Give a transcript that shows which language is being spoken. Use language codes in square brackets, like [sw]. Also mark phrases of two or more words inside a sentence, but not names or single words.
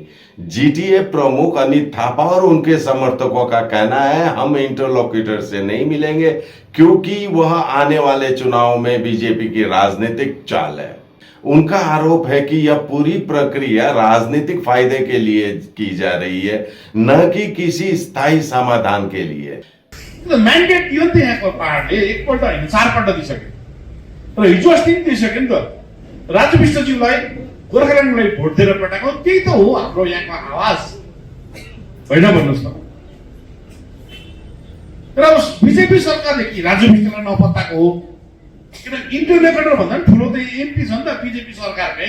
[hi] जीटीए प्रमुख अनित थापा और उनके समर्थकों का कहना है, हम इंटरलॉक्यूटर से नहीं मिलेंगे क्योंकि वह आने वाले चुनाव में बीजेपी की राजनीतिक चाल है। उनका आरोप है कि यह पूरी प्रक्रिया राजनीतिक फायदे के लिए की जा रही है, न कि किसी स्थायी समाधान के लिए। [ne] म्यान्डेट दियो नि त यहाँको पाहाडले एकपल्ट होइन चारपल्ट दिइसक्यो र हिजो अस्ति दिइसक्यो नि त। राजु विष्टज्यूलाई गोर्खाल्यान्डलाई भोट दिएर पठाएको त्यही त हो हाम्रो यहाँको आवाज होइन भन्नुहोस् त। र बिजेपी सरकारले कि राजु विष्टलाई नपत्ताको हो, किन इन्टरलॉक्यूटर भन्दा पनि ठुलो त एमपी छ नि त बिजेपी सरकारकै।